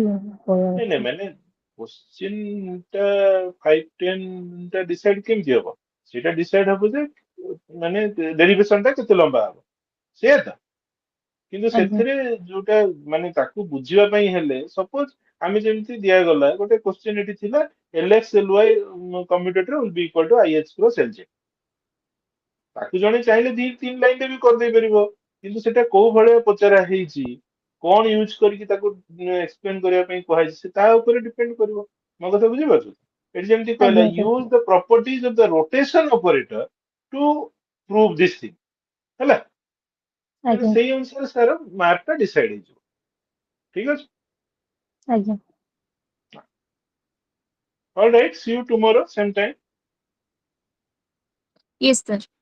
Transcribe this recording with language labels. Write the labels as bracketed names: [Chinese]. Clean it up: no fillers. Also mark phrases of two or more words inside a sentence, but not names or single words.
[Odia] ନାଇଁ ନାଇଁ, ମାନେ କୋଶ୍ଚିନ୍ ଟା 5-10 ଟା ଡିସାଇଡ୍ କେମିତି ହବ? ସେଇଟା ଡିସାଇଡ୍ ହବ ଯେ ମାନେ ଡେରିଭେସନ ଟା କେତେ ଲମ୍ବା ହବ, ସେଇଆ ତ। କିନ୍ତୁ ଆଜ୍ଞା ସେଥିରେ ଯୋଉଟା ମାନେ ତାକୁ ବୁଝିବା ପାଇଁ ହେଲେ, ସପୋଜ ଆମେ ଯେମିତି ଦିଆଗଲା ଗୋଟେ କୋଶ୍ଚିନ୍ ଏଠି ଥିଲା, [English] LXLY commutator will be equal to IH cross LJ. [Odia] ତାକୁ ଜଣେ ଚାହିଁଲେ 2-3 ଲାଇନରେ ବି କରିଦେଇ ପାରିବ, କିନ୍ତୁ ସେଟା କୋଉ ଭଳିଆ ପଚରା ହେଇଛି, କଣ ୟୁଜ କରିକି ତାକୁ ଏକ୍ସପ୍ଲେନ କରିବା ପାଇଁ କୁହାଯାଇଛି, ସେ ତା ଉପରେ ଡିପେଣ୍ଡ କରିବ। ମୋ କଥା ବୁଝିପାରୁଛୁ? ଏଠି ଯେମିତି କହିଲା ଆଜ୍ଞା ସାର୍ [English] Use the properties of the rotation operator to prove this thing, ହେଲା। [Odia] ତାହେଲେ ଆଜ୍ଞା ସେଇ ଅନୁସାରେ ସାର ମାର୍କ ଟା ଡିସାଇଡ୍ ହେଇଯିବ। ଠିକ ଅଛି। ଆଜ୍ଞା [English] All right, see you tomorrow same time. Yes sir.